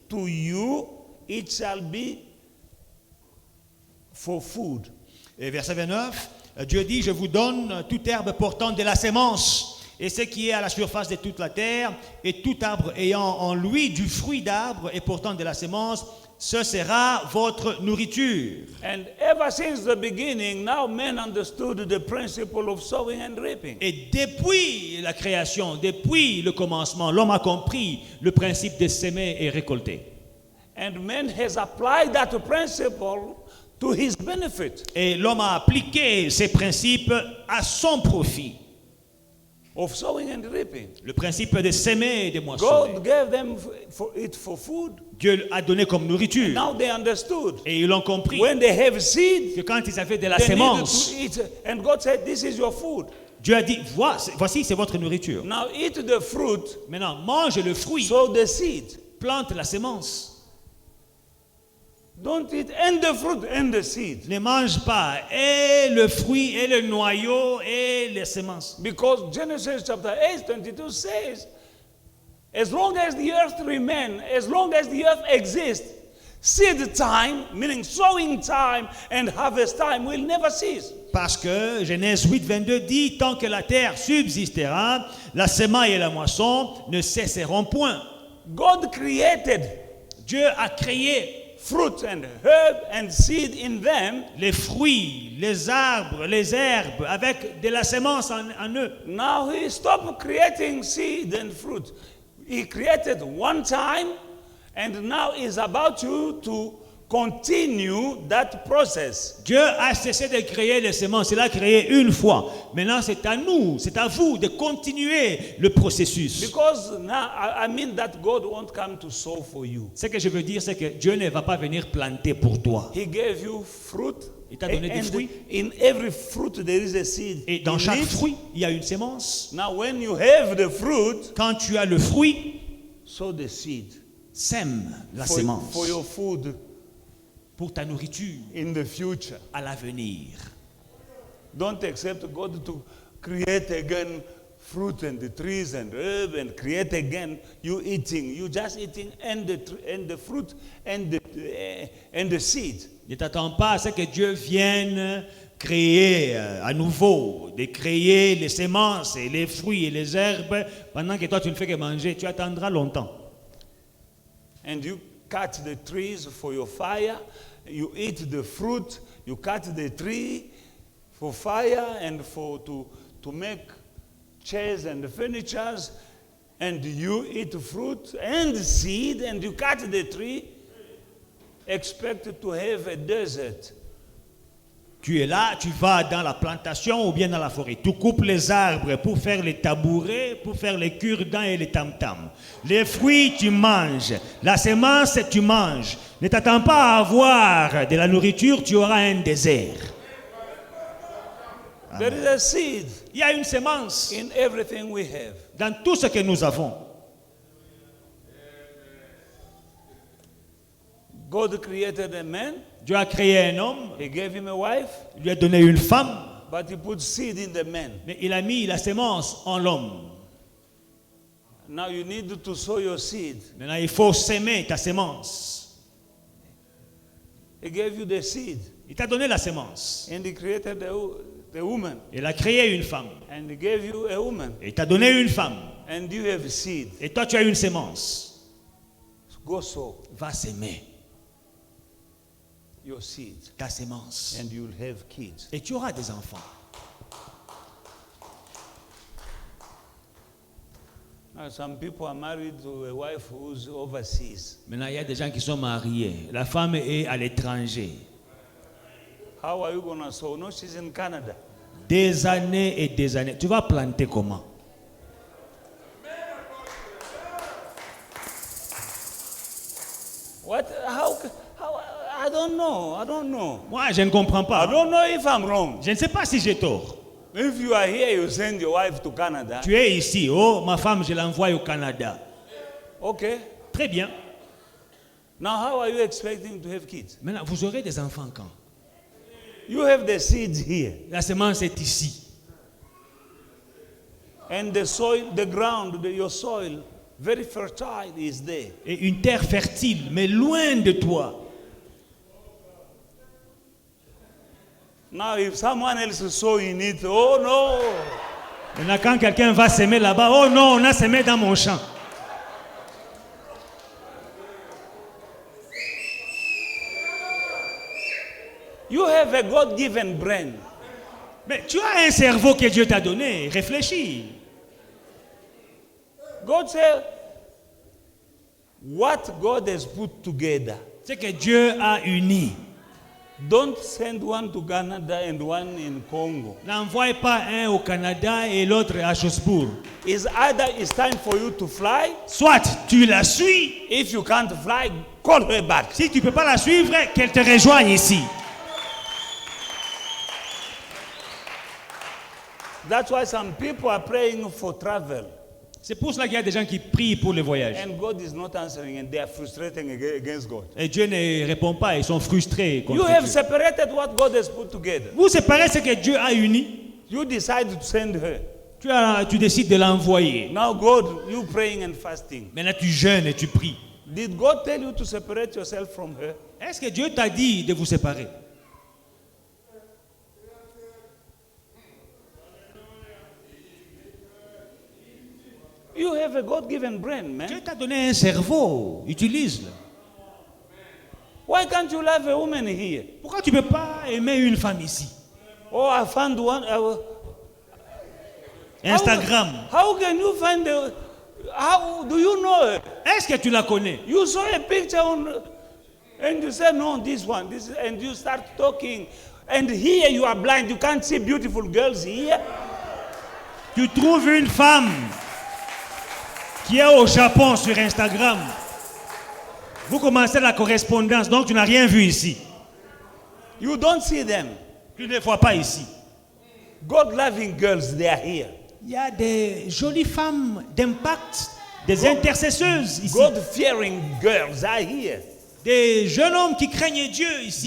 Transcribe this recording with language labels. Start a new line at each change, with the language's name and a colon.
English: To you it shall be for food.
French: Et verset 29, Dieu dit, je vous donne toute herbe portant de la sémence, et ce qui est à la surface de toute la terre, et tout arbre ayant en lui du fruit d'arbre et portant de la sémence, ce sera votre nourriture.
English: And ever since the beginning, now men understood the principle of sowing and reaping.
French: Et depuis la création, depuis le commencement, l'homme a compris le principe de s'aimer et récolter.
English: And man has applied that principle to his benefit.
French: Et l'homme a appliqué ces principes à son profit.
English: Of sowing and reaping.
French: Le principe de s'aimer et de moissonner.
English: God gave them for food.
French: Dieu a donné comme nourriture.
English: Now they understood.
French: Et ils l'ont compris.
English: When they have seed,
French: Que quand ils avaient de la
English: they
French: sémence,
English: needed to eat. And God said, this is your food.
French: Dieu a dit, voici c'est votre nourriture.
English: Now eat the fruit,
French: Maintenant, mange le fruit,
English: sow the seed.
French: plante la sémence.
English: Don't eat and the fruit and the seed.
French: Ne mange pas et le fruit et le noyau et les semences.
English: Because Genesis chapter 8, 22 says, as long as the earth remains, as long as the earth exists, seed time, meaning sowing time and harvest time, will never cease.
French: Parce que Genèse 8, 22 dit, tant que la terre subsistera, la semaille et la moisson ne cesseront point.
English: God created
French: Dieu a créé
English: fruit and herb and seed in them.
French: les fruits, les arbres, les herbes, avec de la sémence en eux.
English: Now he stopped creating seed and fruit. He created one time, and now is about to continue that process.
French: Dieu a cessé de créer les semences, il a créé une fois. Maintenant, c'est à nous, c'est à vous de continuer le processus.
English: Because now I mean that God won't come to sow for you.
French: Ce que je veux dire, c'est que Dieu ne va pas venir planter pour toi.
English: He gave you fruit.
French: Il t'a donné des fruits.
English: In every fruit there is a seed.
French: Et dans
English: In
French: chaque
English: it,
French: fruit, il y a une sémence.
English: now when you have the fruit,
French: Quand tu as le fruit,
English: sow the seed
French: sème la
English: for
French: sémence
English: your food
French: pour ta nourriture
English: in the future.
French: à l'avenir.
English: Don't accept God to create again fruit and the trees and herb and create again you eating. You just eating and the fruit and the seed.
French: Ne t'attends pas à ce que Dieu vienne créer à nouveau, de créer les semences et les fruits et les herbes pendant que toi tu ne fais que manger. Tu attendras longtemps.
English: and you cut the trees for your fire, you eat the fruit, you cut the tree for fire and to make chairs and furnitures, and you eat fruit and seed, and you cut the tree, expect to have a desert.
French: Tu es là, tu vas dans la plantation ou bien dans la forêt. Tu coupes les arbres pour faire les tabourets, pour faire les cure-dents et les tam-tams. Les fruits, tu manges. La semence, tu manges. Ne t'attends pas à avoir de la nourriture, tu auras un désert.
English: There is a seed
French: Il y a une semence
English: in everything we have.
French: dans tout ce que nous avons.
English: God created a man,
French: Dieu a créé un homme,
English: he gave him a wife,
French: il lui a donné une femme,
English: but he put seed in the man.
French: mais il a mis la semence en l'homme.
English: Now you need to sow your seed.
French: Maintenant, il faut s'aimer ta semence.
English: He gave you the seed,
French: Il t'a donné la semence.
English: and he created the woman,
French: Il a créé une femme.
English: and he gave you a woman,
French: Il t'a donné une femme.
English: and you have seed.
French: Et toi, tu as une semence.
English: Go sow
French: Va s'aimer
English: your seed,
French: ta semence.
English: and you'll have kids.
French: Et tu auras des enfants.
English: Now, some people are married to a wife who's overseas.
French: Maintenant, il y a des gens qui sont mariés. La femme est à l'étranger.
English: How are you going to sow? No, she's in Canada.
French: Des années et des années. Tu vas planter comment?
English: What? How? I don't know. I don't know.
French: Moi, je ne comprends
English: I
French: pas.
English: don't know if I'm wrong.
French: Je ne sais pas si j'ai tort.
English: If you are here, you send your wife to Canada.
French: Tu es ici. Oh, ma femme, je l'envoie au Canada.
English: Okay.
French: Très bien.
English: Now, how are you expecting to have kids?
French: Maintenant, vous aurez des enfants quand?
English: You have the seeds here,
French: La semence est ici.
English: and the soil, the ground, your soil, very fertile is there.
French: Et une terre fertile, mais loin de toi.
English: Now, if someone else is sowing it, oh no.
French: Maintenant, quand quelqu'un va s'aimer là-bas, oh non, on a semé dans mon champ.
English: You have a God-given brain.
French: Mais tu as un cerveau que Dieu t'a donné. Réfléchis.
English: God said, what God has put together,
French: C'est que Dieu a uni.
English: don't send one to Canada and one in Congo.
French: N'envoie pas un au Canada et l'autre à Chosbourg.
English: It's either it's time for you to fly.
French: Soit tu la suis.
English: If you can't fly, call her back.
French: Si tu ne peux pas la suivre, qu'elle te rejoigne ici.
English: That's why some people are praying for travel.
French: C'est pour cela qu'il y a des gens qui prient pour le voyage.
English: And God is not answering, and they are frustrating against God.
French: Et Dieu ne répond pas, ils sont frustrés
English: You
French: contre
English: have
French: Dieu.
English: separated what God has put together.
French: Vous séparez ce que Dieu a uni.
English: You decide to send her.
French: Tu décides de l'envoyer.
English: Now, God, you praying and fasting.
French: Maintenant, tu jeûnes et tu pries.
English: Did God tell you to separate yourself from her?
French: Est-ce que Dieu t'a dit de vous séparer?
English: You have a God-given brain, man.
French: Dieu t'a donné un cerveau. Utilise-le.
English: Why can't you love a woman here?
French: Pourquoi tu ne peux pas aimer une femme ici?
English: Oh, I found one. Instagram. How can you find a? How do you know her?
French: Est-ce que tu la connais?
English: You saw a picture and you said, no, this one, and you start talking. And here you are blind. You can't see beautiful girls here.
French: Tu trouves une femme qui est au Japon sur Instagram. Vous commencez la correspondance, donc tu n'as rien vu ici.
English: You don't see them.
French: Tu ne les vois pas ici.
English: God-loving girls, they are here.
French: Il y a des jolies femmes d'impact, des intercesseuses ici.
English: God-fearing girls are here.
French: Des jeunes hommes qui craignent Dieu ici.